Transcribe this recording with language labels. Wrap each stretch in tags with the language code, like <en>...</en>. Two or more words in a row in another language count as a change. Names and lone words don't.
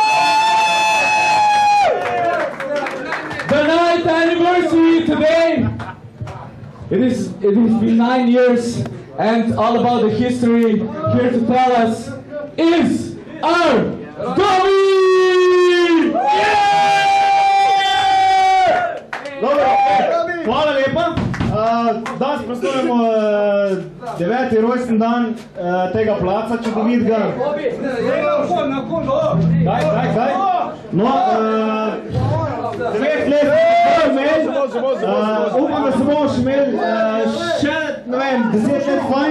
<en>The 9th anniversary today. It has been 9 years, and all about the history here to tell us is our Domi!</en> <sl>Hvala lepa. Danes proslavljamo 9. rojsten dan tega placa čudovitega. Daj. No, 9 let upam, da se bomo še imeli še, ne vem, 10 let fajn.</sl>